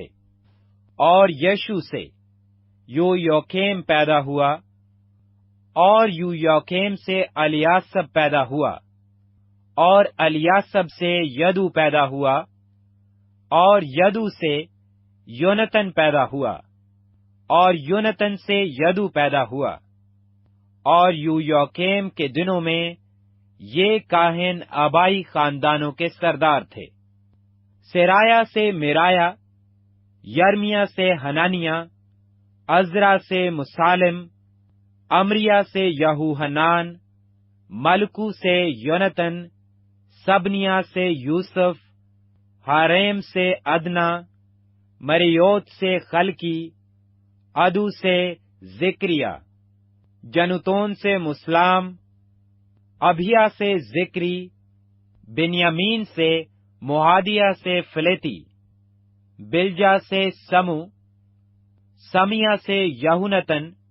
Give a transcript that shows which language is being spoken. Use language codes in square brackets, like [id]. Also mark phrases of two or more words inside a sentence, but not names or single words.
[ur] اور یشو سے یویاکیم پیدا ہوا، اور یویاکیم سے الیاسب پیدا ہوا، اور الیاسب سے یدو پیدا ہوا، اور یدو سے یونتن پیدا ہوا، اور یونتن سے یدو پیدا ہوا۔ اور یویاکیم کے دنوں میں یہ کاہن آبائی خاندانوں کے سردار تھے: سیرایا سے میرایا، یرمیا سے حنانیہ، عزرا سے مسالم، امریا سے یہوحنان، ملکو سے یونتن، سبنیا سے یوسف، حاریم سے ادنا، مریوت سے خلکی، ادو سے ذکریا، جنتون سے مسلام، ابھیا سے ذکری، بنیامین سے موادیہ سے فلیتی، بلجا سے سمو، سمیا سے یہونتن،